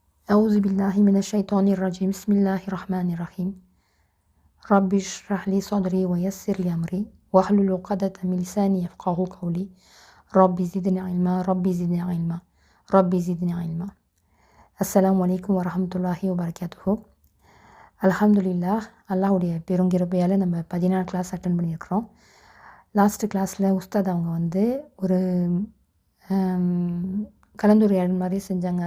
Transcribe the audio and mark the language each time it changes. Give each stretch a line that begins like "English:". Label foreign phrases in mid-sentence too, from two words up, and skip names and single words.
Arabic: أعوذ بالله من الشيطان الرجيم بسم الله الرحمن الرحيم رب اشرح لي صدري ويسر لي أمري واحلل عقدة من لساني يفقهوا قولي رب زدني علما رب زدني علما السلام عليكم ورحمة الله وبركاته.
Tamil: அல்ஹம்துலில்லாஹ், அல்லாஹ்வுடைய பெருங்கிருபையால் நம்ம 14
English: class attend
Tamil: பண்ணியிருக்கிறோம்.
English: last class
Tamil: உஸ்தாத் அவங்க வந்து ஒரு கலந்துரையாடல் மாதிரி செஞ்சாங்க.